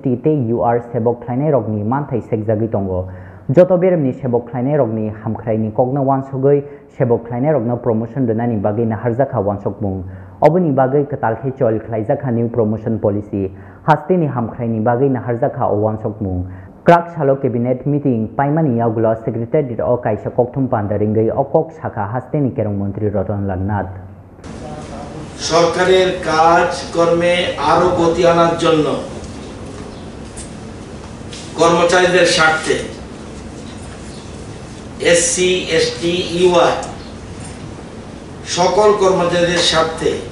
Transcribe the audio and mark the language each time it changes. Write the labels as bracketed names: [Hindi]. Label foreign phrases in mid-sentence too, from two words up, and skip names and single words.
[Kok Borok] te UR Sebok Khlainairok ni manthai sekjagi tongo joto beremni Sebok Khlainairok ni hamkhraini kokna wansugoi Sebok Khlainairok no promotion donani Bagwi Naharkha Wansukmung oboni Bagwi Kwtal khe Choil khlaijakha [English] new promotion policy [Kok Borok] hasteni hamkhraini Bagwi Naharkha o Wansukmung Krak Salo [English] Cabinet Meeting [Kok Borok] Paimani Yagulo Secretariat o Kaisa Kokthum Pandaringai Okok Shaka Hasteni Kerong Mantri Roton Larnat [Bangla] সরকারের কাজ কর্মে আরো গতি আনার জন্য কর্মচারীদের স্বার্থে এসসি এসটি ইউআই সকল কর্মচারীদের স্বার্থে